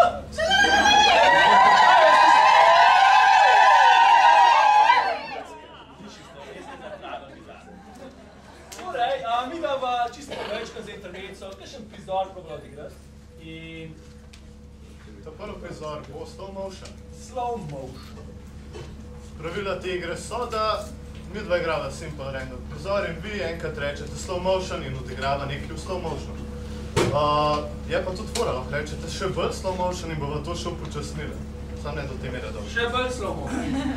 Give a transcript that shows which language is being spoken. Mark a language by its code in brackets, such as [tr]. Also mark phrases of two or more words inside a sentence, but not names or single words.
[sl] Torej, mi dava čisto povečka za intermezzo, kakšen prizor probala odigrati. In... Ta prvi prizor bo [en] slow motion. Slow motion. [sl] Pravila te igre so, da mi dva igrava [en] simple random [sl] prizor in vi enkrat rečete [en] slow motion [sl] in odigrava nekaj v [en] slow motion. [sl] Je pa tudi fora, lahko rečete še bolj [en] slow motion [sl] in bova to še upočasnila. Sam ne do te mere dobro. Še bolj [en] slow motion.